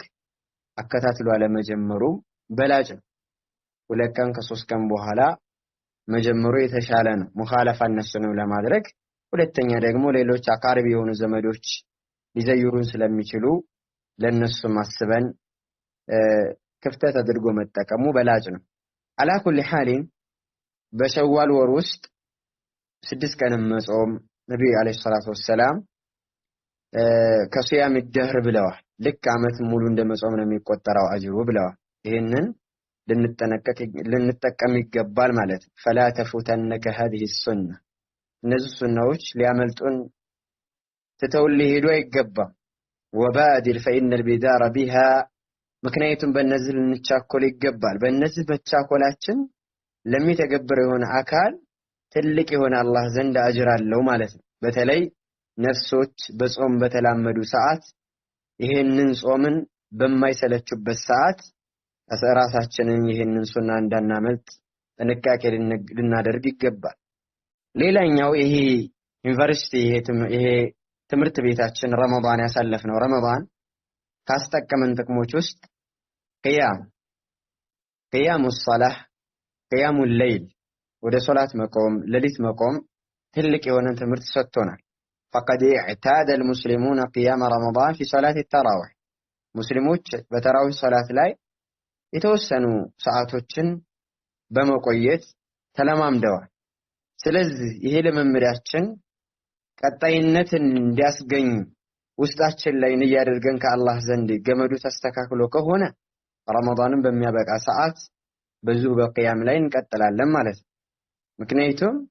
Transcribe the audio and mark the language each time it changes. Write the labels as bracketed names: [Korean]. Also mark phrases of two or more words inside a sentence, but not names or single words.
[Amharic] አከታትሎ አለመጀመሩ በላጭ ነው 2 ቀን ከ3 ቀን በኋላ መጀመሩ የተሻለ ነው ሙኻለፋ እነሱንም ለማድረግ ሁለተኛ ደግሞ ሌሎች አቃርቢ የሆኑ ዘመዶች ሊዘይሩን ስለሚችሉ ለነሱ ማስበን ክፍተት አድርጎ መጠቀሙ በላጭ ነው [Arabic] على كل حال [Amharic] በሸዋል ወር ውስጥ 6 ቀን መጾም ነብዩ [Arabic] عليه الصلاة والسلام كصيام الدهر [Amharic] ብለዋል ልክ አመት ሙሉ እንደመጾም ነው የሚቆጠረው አጅሩ ብለዋል ይሄንን ልንጠቀም ይገባል ማለት [Arabic] فلا تفوتنك هذه [Amharic] السنه እነዚህ ሱናዎች ሊያመልጡን ተተውል ሄዶ አይገባም [Arabic] وبادر فإن البدار بها [Amharic] ምክንያቱም በእነዚህ ልንቻኮል ይገባል በእነዚህ በቻኮላችን ለሚተገብር የሆነ አካል ትልቅ የሆነ አላህ ዘንድ አጅር አለው ማለት ነው በተለይ ነፍሶች በጾም በተላመዱ ሰዓት ይሄንን ጾምን በማይሰለቹበት ሰዓት ራሳችንን ይሄንን ሱና እንዳናመልጥ ጥንቃቄ ልናደርግ ይገባል ሌላኛው ይሄ ዩኒቨርሲቲ ይሄ ትምህርት ቤታችን ረመዳን ያሳለፍነው ረመዳን ካስጠቀመን ጥቅሞች ውስጥ [Arabic] قيام الصلاه قيام الليل [Amharic] ወደ ሶላት መቆም ለሊት መቆም ትልቅ የሆነ ትምህርት ሰጥቶናል [Arabic] فقد اعتاد المسلمون قيام رمضان في صلاه التراويح [Amharic] ሙስሊሞች በተራዊህ ሶላት ላይ የተወሰኑ ሰዓቶችን በመቆየት ተለማምደዋል ስለዚህ ይሄ ለመምሪያችን ቀጣይነትን እንዲያስገኝ ውስጣችን ላይ ንያደርገን ከአላህ ዘንድ ገመዱ ተስተካክሎ ከሆነ ረመዳንን በሚያበቃ ሰዓት በዙ በቂያም ላይ እንቀጥላለን ማለት ነው ምክንያቱም